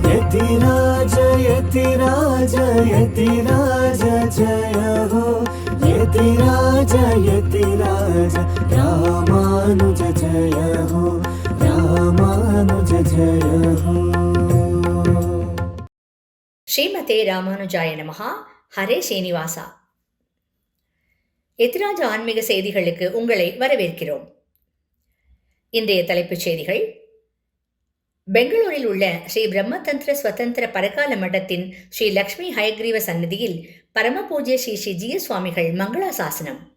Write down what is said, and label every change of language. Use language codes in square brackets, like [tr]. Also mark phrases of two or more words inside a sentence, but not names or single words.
[hi] यतिराज यतिराज यतिराज जय हो यतिराज यतिराज रामानुज जय हो रामानुज जय हो. [sa] श्रीमते रामानुजाय नमः. [ta] ஹரே ஸ்ரீனிவாசா. எத்திராஜ ஆன்மீக செய்திகளுக்கு உங்களை வரவேற்கிறோம். இன்றைய தலைப்புச் செய்திகள். பெங்களூரில் உள்ள ஸ்ரீ பிரம்மதந்திர ஸ்வதந்திர பரகால மட்டத்தின் ஸ்ரீ லக்ஷ்மி ஹயக்ரீவ சன்னதியில் பரமபூஜ்ய ஸ்ரீ ஸ்ரீ ஜிய சுவாமிகள் மங்களாசாசனம்.